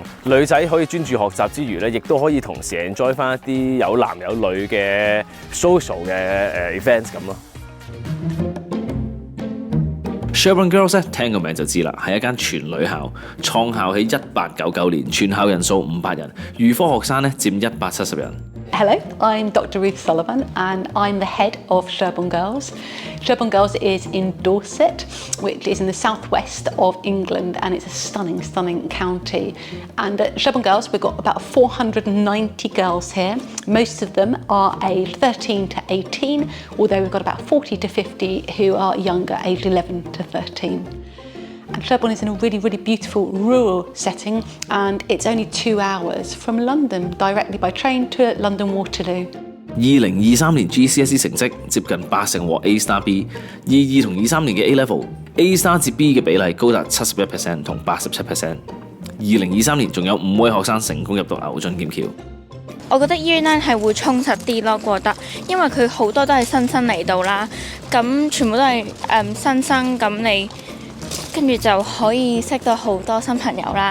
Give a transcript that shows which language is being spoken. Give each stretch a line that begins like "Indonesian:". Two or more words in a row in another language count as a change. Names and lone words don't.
Cantonese: 女仔可以專注學習之餘咧，亦都可以同時 enjoy 翻一啲有男有女嘅 social 嘅events 咁咯。 Sherborne Girls 咧聽個名就知啦，係一間全女校，創校喺1899年，全校人數500人，預科學生咧佔170人。
English: Hello, I'm Dr. Ruth Sullivan and I'm the head of Sherborne Girls. Sherborne Girls is in Dorset, which is in the southwest of England, and it's a stunning, stunning county. And at Sherborne Girls, we've got about 490 girls here. Most of them are aged 13 to 18, although we've got about 40 to 50 who are younger, aged 11 to 13. And Sherborne is in a really, really beautiful rural setting, and it's only 2 hours from London, directly by train to London Waterloo.
Cantonese: 2023 年 GCSE 成績接近80%獲
English: A Star B，
Cantonese: 22同23年嘅
English: A Level A Star
Cantonese: 至 B 嘅比例高達71%同87%。2023年仲有5位學生成功入讀牛津劍橋。我覺得 Year 9係會充實啲咯，覺得，因為佢好多都係新生嚟到啦，咁全部都係新生，咁你跟住就可以識到好多新朋友啦。